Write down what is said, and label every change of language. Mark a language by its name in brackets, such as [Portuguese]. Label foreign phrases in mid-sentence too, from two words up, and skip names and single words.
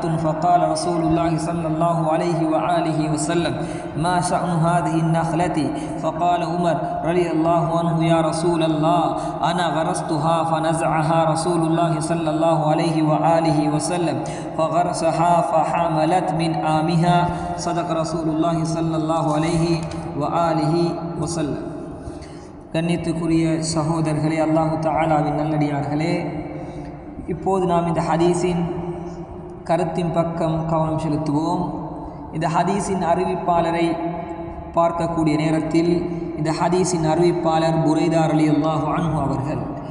[Arabic] فقال رسول الله صلى الله عليه وآله وسلم ما شأن هذه النخلة؟ فقال عمر رضي الله عنه يا رسول الله أنا غرستها. فنزعها رسول الله صلى الله عليه وآله وسلم فغرسها فحملت من عامها. صدق رسول الله صلى الله عليه وآله وسلم. [Tamil] கண்ணியத்துக்குரிய சகோதரர்களே, அல்லாஹு தஆலாவின் நல்லடியார்களே, இப்போது நாம் இந்த ஹதீஸின் கருத்தின் பக்கம் கவனம் செலுத்துவோம். இந்த ஹதீஸின் அறிவிப்பாளரை பார்க்கக்கூடிய நேரத்தில் இந்த ஹதீஸின் அறிவிப்பாளர் புரைதா [Arabic] رضي الله عنه [Tamil] அவர்கள்.